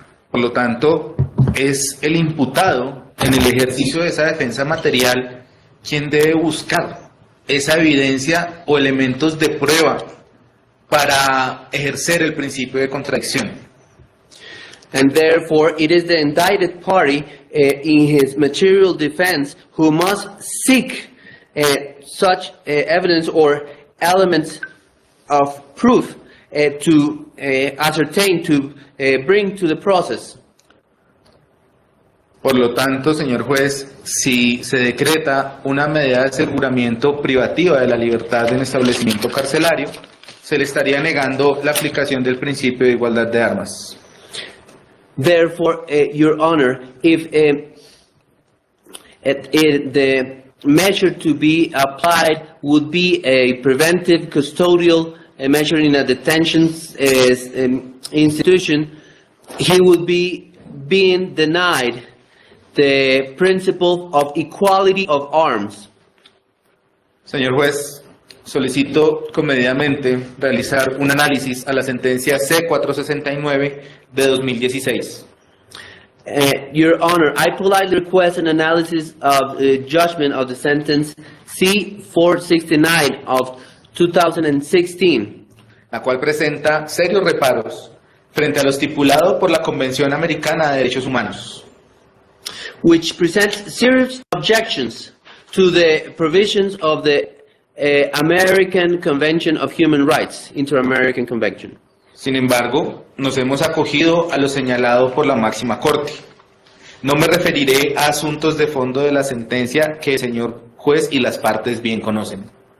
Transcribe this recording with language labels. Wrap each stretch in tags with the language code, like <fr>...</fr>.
<es>Por lo tanto, es el imputado en el ejercicio de esa defensa material quien debe buscar esa evidencia o elementos de prueba para ejercer el principio de contradicción.</es> <en>And therefore, it is the indicted party in his material defense who must seek such evidence or elements of proof to ascertain, to bring to the process.</en> <es>Por lo tanto, señor juez, si se decreta una medida de aseguramiento privativa de la libertad en establecimiento carcelario, se le estaría negando la aplicación del principio de igualdad de armas.</es> <en>Therefore, Your Honor, if the measure to be applied would be a preventive custodial measure in a detention institution, he would be being denied the principle of equality of arms.</en> <es>Señor juez, solicito comedidamente realizar un análisis a la sentencia C-469 de 2016.</es> <en>Your Honor, I politely request an analysis of the judgment of the sentence C-469 of 2016.</en> <es>La cual presenta serios reparos frente a lo estipulado por la Convención Americana de Derechos Humanos,</es> <en>which presents serious objections to the provisions of the American Convention of Human Rights, Inter-American Convention.</en> <es>Sin embargo, nos hemos acogido a lo señalado por la máxima corte. No me referiré a asuntos de fondo de la sentencia que el señor juez y las partes bien conocen.</es>